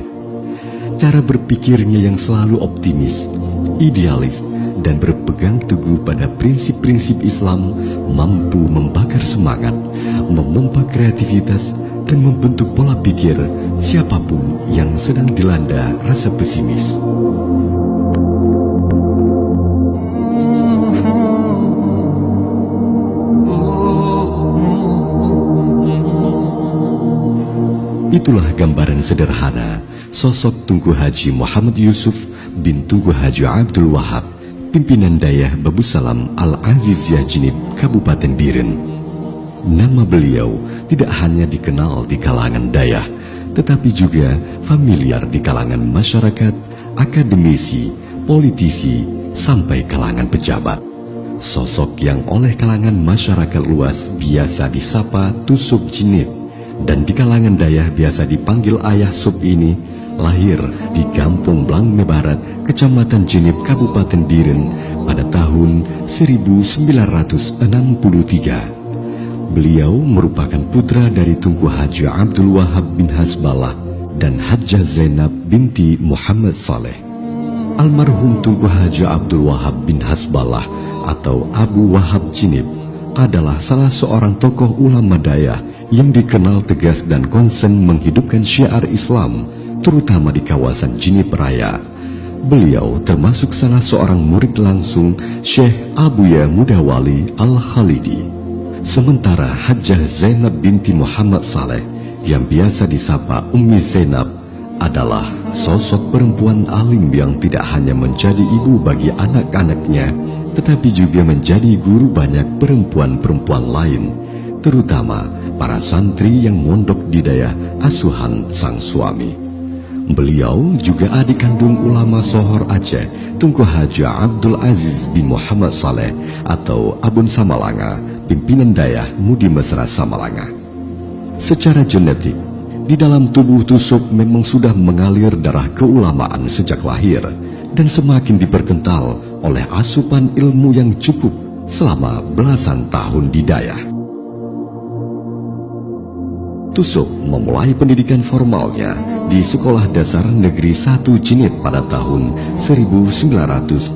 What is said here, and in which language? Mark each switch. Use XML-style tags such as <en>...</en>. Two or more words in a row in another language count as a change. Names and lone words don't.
<id>Cara berpikirnya yang selalu optimis, idealis, dan berpegang teguh pada prinsip-prinsip Islam mampu membakar semangat, memompa kreativitas, dan membentuk pola pikir siapapun yang sedang dilanda rasa pesimis. Itulah gambaran sederhana sosok Tunku Haji Muhammad Yusuf bin Tunku Haji Abdul Wahab, pimpinan Dayah Babu Salam Al-Aziziyah Jinib, Kabupaten Biren. Nama beliau tidak hanya dikenal di kalangan Dayah, tetapi juga familiar di kalangan masyarakat, akademisi, politisi, sampai kalangan pejabat. Sosok yang oleh kalangan masyarakat luas biasa disapa Tusuk Jinib, dan di kalangan Dayah biasa dipanggil Ayah Sub ini, lahir di Kampung Blangme Barat, Kecamatan Jinib, Kabupaten Biren pada tahun 1963. Beliau merupakan putra dari Tunku Haji Abdul Wahab bin Hasbalah dan Hajjah Zainab binti Muhammad Saleh. Almarhum Tunku Haji Abdul Wahab bin Hasbalah atau Abu Wahab Jinib adalah salah seorang tokoh ulama Dayah yang dikenal tegas dan konsen menghidupkan syiar Islam, terutama di kawasan Jinib Raya. Beliau termasuk salah seorang murid langsung Syekh Abuya Mudawali Al-Khalidi. Sementara Hajjah Zainab binti Muhammad Saleh yang biasa disapa Ummi Zainab adalah sosok perempuan alim yang tidak hanya menjadi ibu bagi anak-anaknya, tetapi juga menjadi guru banyak perempuan-perempuan lain, terutama para santri yang mondok di Dayah asuhan sang suami. Beliau juga adik kandung ulama Sohor Aceh, Tunku Haji Abdul Aziz bin Muhammad Saleh atau Abun Samalanga, pimpinan Dayah Mudi Mesra Samalanga. Secara genetik, di dalam tubuh Tusuk memang sudah mengalir darah keulamaan sejak lahir dan semakin diperkental oleh asupan ilmu yang cukup selama belasan tahun di Dayah. Tusuk memulai pendidikan formalnya di Sekolah Dasar Negeri 1 Jinib pada tahun 1970.</id>